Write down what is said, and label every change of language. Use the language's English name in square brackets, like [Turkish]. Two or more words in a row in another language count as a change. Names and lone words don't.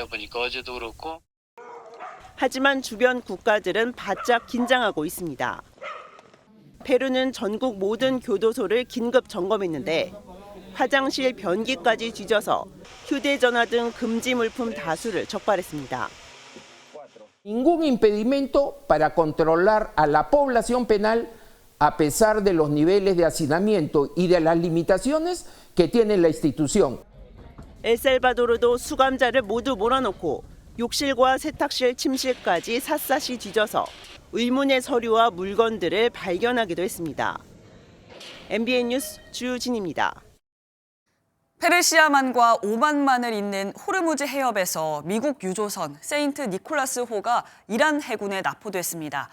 [Korean] 보니까 어제도 그렇고. 하지만 주변 국가들은 바짝 긴장하고 있습니다. 페루는 전국 모든 교도소를 긴급 점검했는데 화장실 변기까지 뒤져서 휴대전화 등 금지 물품 다수를 적발했습니다. [Spanish] Ningún impedimento para controlar a la población penal a pesar de los niveles de hacinamiento y de las limitaciones que tiene la institución. [Korean] 엘살바도르도 수감자를 모두 몰아넣고 욕실과 세탁실 침실까지 샅샅이 뒤져서 의문의 서류와 물건들을 발견하기도 했습니다. MBN 뉴스 주진입니다. 페르시아만과 오만만을 잇는 호르무즈 해협에서 미국 유조선 세인트 니콜라스호가 이란 해군에 납포됐습니다.